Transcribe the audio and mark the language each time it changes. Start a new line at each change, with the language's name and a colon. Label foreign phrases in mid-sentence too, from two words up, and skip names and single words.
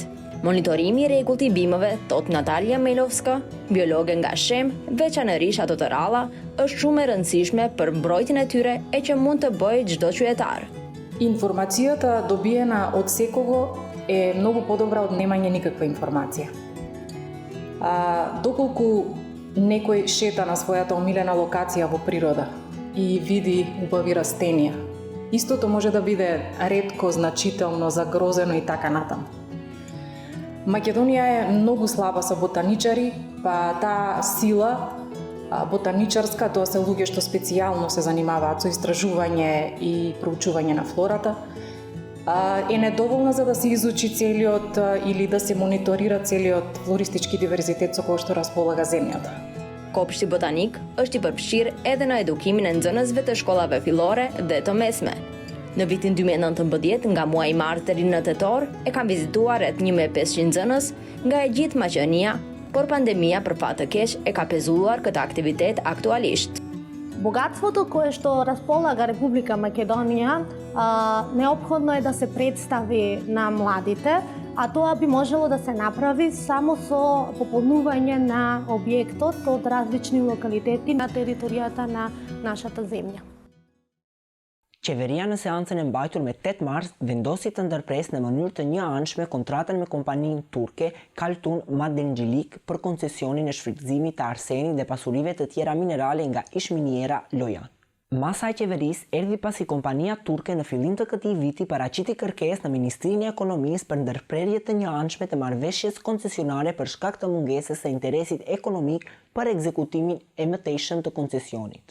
Albanian: Monitorimi i rregullt i bimëve, thot Natalia Melovska, biologe nga Shem, veçanërisht ato të rralla, është shumë e rëndësishme për mbrojtjen e tyre e që mund të bëjë çdo qytetar.
Macedonian: Информацијата добиена од секого е многу подобра од немање никаква информација. Доколку некој шета на својата омилена локација во природа и види убави растенија, истото може да биде ретко, значително, загрозено и така натаму. Македонија е многу слаба со ботаничари, па таа сила ботаничарска, тоа се луѓе што специјално се занимаваат со истражување и проучување на флората, е недоволна за да се изучи целиот или да се мониторира целиот флористички диверзитет со кој што располага земјата.
Albanian: Kopshti botanik është i përfshirë edhe në edukimin e nxënësve të shkollave fillore dhe të mesme. Në vitin 2019, nga muaji mart deri në tetor, e kanë vizituar rreth 1500 nxënës nga e gjithë Maqedonia, por pandemia për fat të keq e ka pezulluar këtë aktivitet aktualisht.
Macedonian: Богатството кое што располага Република Македонија неопходно е да се представи на младите, а тоа би можело да се направи само со пополнување на објектот од различни локалитети на територијата на нашата земја.
Albanian: Qeveria në seancën e mbajtur me 8 mars vendosi të ndërpresë në mënyrë të njëanshme kontratën me kompaninë turke Kaltun Madencilik për koncesionin e shfrytëzimit të arsenit dhe pasurive të tjera minerale nga ish-miniera Lojan. Masa e qeverisë erdhi pasi kompania turke në fillim të këtij viti paraqiti kërkesë në Ministrinë e Ekonomisë për ndërprerje të njëanshme të marrëveshjes koncesionare për shkak të mungesës së interesit ekonomik për ekzekutimin e mëtejshëm të koncesionit.